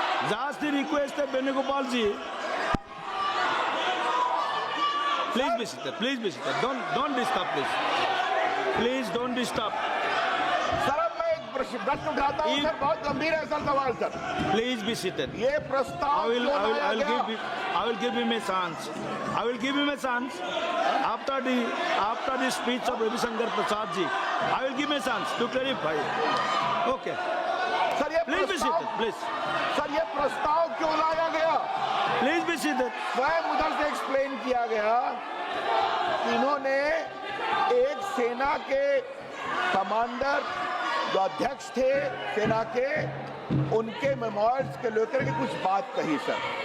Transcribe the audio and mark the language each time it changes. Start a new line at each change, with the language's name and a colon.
Hindi: जास्ती रिक्वेस्ट है
English: Venugopal ji, please be seated, please be seated, don't disturb, please don't disturb.
Hindi: Sir अब मैं एक प्रश्न उठाता हूँ सर, बहुत गंभीर है सर सवाल सर।
English: Please be seated.
Hindi: ये प्रस्ताव
English: I will give him a chance. I will give him a chance after the speech of Ravi Shankar Prasad ji. I will give him a chance to clarify. Okay.
Hindi: Sir ये
English: Please be seated. Please.
Hindi: Sir ये प्रस्ताव क्यों लाया गया?
English: Please be seated.
Hindi: स्वयं उधर से explain किया गया कि इन्होंने एक सेना के कमांडर जो अध्यक्ष थे सेना के, उनके मेमोयर्स के लेकर के कुछ बात कही सर।